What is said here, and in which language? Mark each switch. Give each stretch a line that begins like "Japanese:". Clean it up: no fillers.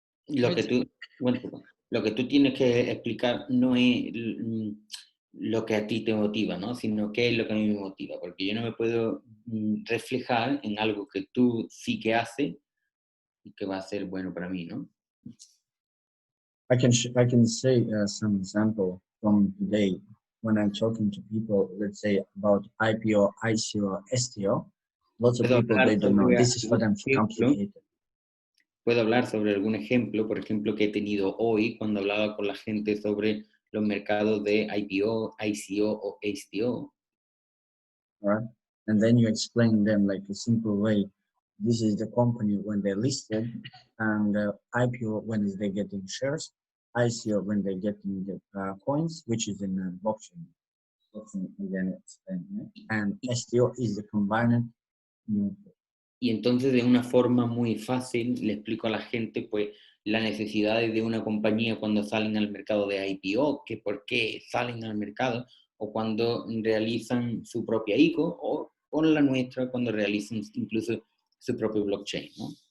Spanish: Lo que tú tienes que explicar no es lo que a ti te motiva, ¿no? Sino qué es lo que a mí me motiva, porque yo no me puedo reflejar en algo que tú sí que haces y que va a ser bueno para mí, ¿no?
English: I can say some example from today when I'm talking to people, let's say about IPO, ICO, STO. Lots of people they don't know. This is for them complicated.
Spanish: Puedo hablar sobre algún ejemplo, por ejemplo, que he tenido hoy cuando hablaba con la gente sobre los mercados de IPO, ICO o STO. Right?
English: And then you explain them like a simple way. This is the company when they're listed, and IPO when is they getting shares, ICO when they're getting the coins, which is in blockchain. Again, and STO is the combined.
Spanish: Y entonces de una forma muy fácil le explico a la gente pues las necesidades de una compañía cuando salen al mercado de IPO, que por qué salen al mercado, o cuando realizan su propia ICO, o con la nuestra cuando realizan incluso su propio blockchain, ¿no?